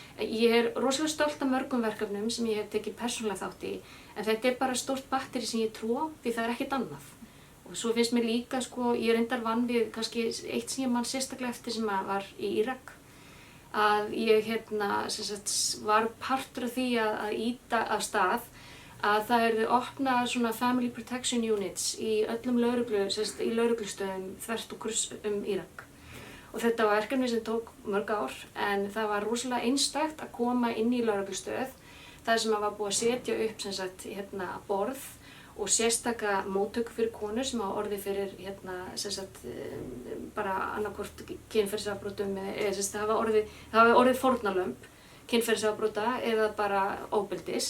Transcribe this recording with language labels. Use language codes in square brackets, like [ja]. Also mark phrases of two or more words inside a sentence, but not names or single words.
[is] Ég rosalega stolt af mörgum verkefnum sem ég hef tekið persónulega þátt í, en þetta bara stórt batteri sem ég trúa því það ekkert annað. Og svo finnst mér líka, ég reyndar vann við kannski eitt sem ég man sérstaklega eftir sem var í Írak. Að ég var partur af því að ýta af stað að það yrði opnað svona [en] family protection units [is] í öllum í lögreglustöðum þvert og kruss Írak. Og þetta var verkefni sem tók mörg ár, en það var rosalega einstakt að koma inn í lögreglustöð þar sem var búið að setja upp borð og sérstaka móttöku fyrir konur sem hafa orðið fyrir bara annaðhvort kynferðisafbrotum eða það hafa orðið fórnarlömb kynferðisafbrota eða bara ofbeldis.